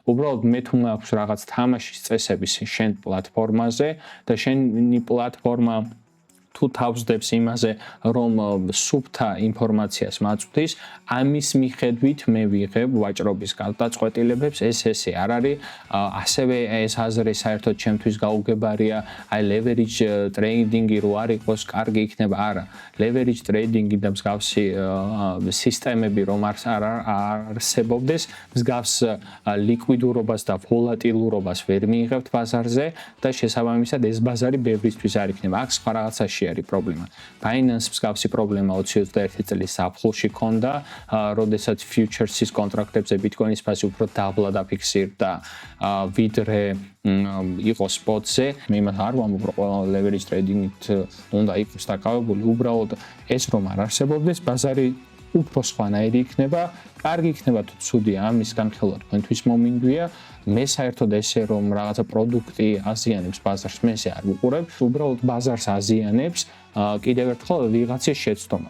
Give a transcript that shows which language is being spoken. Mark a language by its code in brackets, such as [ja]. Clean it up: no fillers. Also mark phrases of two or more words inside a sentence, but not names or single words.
[ka] უბრალოდ მე თუ მაქვს რაღაც თამაშის წესები შენ პლატფორმაზე და შენი პლატფორმა თუ თავსდებს იმაზე, რომ სუფთა ინფორმაციას მაწვდის, ამის მიხედვით მე ვიღებ ვაჭრობის გადაწყვეტილებებს, ესე არ არის, ასევე ეს აზრი საერთოდ ჩემთვის გაუგებარია, აი [en] leverage trading- [ka] ი რო არ იყოს, კარგი იქნება, არა. [en] leverage trading- [ka] ი და მსგავსი სისტემები რომ არ არსებობდეს, მსგავს ლიკვიდურობას და ვოლატილურობას ვერ მიიღებთ ბაზარზე და შესაბამისად ეს ბაზარი ბევრისთვის არ იქნება. აქ სხვა რაღაცაში არის პრობლემა. Binance მსგავსი პრობლემა 2021 წლის ზაფხულში ჰქონდა, როდესაც futures-ის კონტრაქტებზე Bitcoin-ის ფასი უფრო დაბლა დაფიქსირდა, ვიდრე იყო spot-ზე. მე იმას არ ვამბობ, რომ ყველა [en] leverage trading- [ka] ით უნდა იყოს დაკავებული, უბრალოდ ეს რომ არ არსებობდეს, ბაზარი უფრო სხვანაირი იქნება, კარგი იქნება თუ ცუდია, ამის განხილვა თქვენთვის მომინდვია. მე საერთოდ ესე რომ რაღაცა პროდუქტი აზიანებს ბაზარს, მე ესე არ ვუყურებ, უბრალოდ ბაზარს აზიანებს კიდევ ერთხელ ვიღაცის შეცდომა.